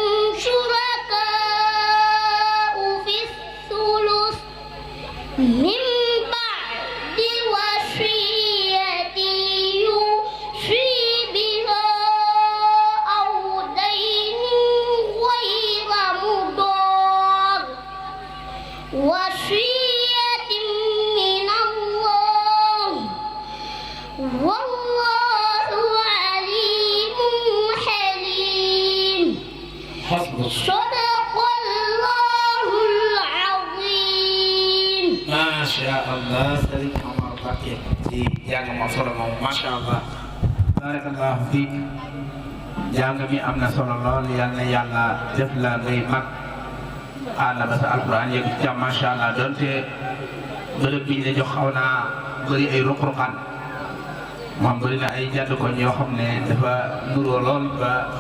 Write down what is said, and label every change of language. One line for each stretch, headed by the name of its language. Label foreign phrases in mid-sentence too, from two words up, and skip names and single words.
Arabic: شركاء في الثلث من بعد وصية يوصي بها أو دين غير مضار وصية من الله والله عليم حليم. حسبك. صدق الله العظيم. ما شاء الله.
Wolof: Sëriñ Omar Ba Mbacké ci jàng moom solo moom
Arabic: ما شاء الله بارك الله فيك
Wolof: jàng mi am na solo lool yal na yàlla def la ngay mag àlla ba sa alquran yëg ci
Arabic: ما شاء الله
Wolof: donte bërëb bi ñu la jox xaw naa bëri ay ruq-ruqaan moom bëri na ay jàdd koñ yoo xam ne dafa nuroo lool ba xaw